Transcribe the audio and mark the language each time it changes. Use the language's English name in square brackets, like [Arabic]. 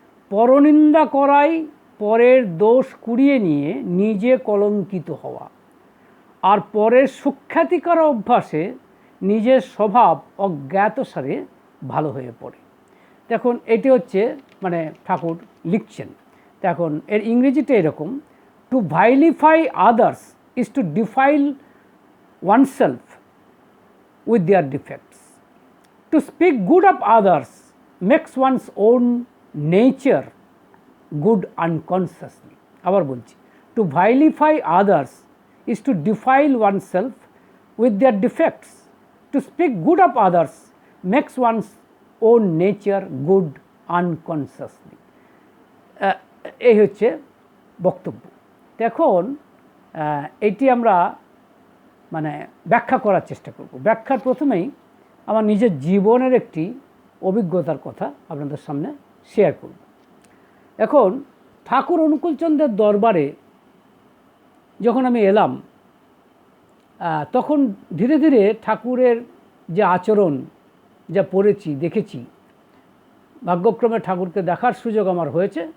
[Bangla] পরনিন্দা করাই পরের দোষ কুড়িয়ে নিয়ে নিজে কলঙ্কিত হওয়া, আর পরের সুখ্যাতি করার অভ্যাসে নিজের স্বভাব অজ্ঞাতসারে ভালো হয়ে পড়ে। দেখুন, এটি হচ্ছে মানে ঠাকুর লিখছেন। দেখুন, এর ইংরেজিতে এরকম: [English] To vilify others is to defile oneself with their defects. To speak good of others makes one's own nature good unconsciously. [Bangla] আবার বলছি, [English] to vilify others is to defile oneself with their defects. To speak good of others makes one's own nature good unconsciously. [Bangla] এই হচ্ছে বক্তব্য। দেখুন, এটি আমরা মানে ব্যাখ্যা করার চেষ্টা করব। ব্যাখ্যার প্রথমেই আমার নিজের জীবনের একটি অভিজ্ঞতার কথা আপনাদের সামনে শেয়ার করব। এখন ঠাকুর অনুকূলচন্দ্রের দরবারে যখন আমি এলাম, তখন ধীরে ধীরে ঠাকুরের যে আচরণ যা পড়েছি দেখেছি, ভাগ্যক্রমে ঠাকুরকে দেখার সুযোগ আমার হয়েছে।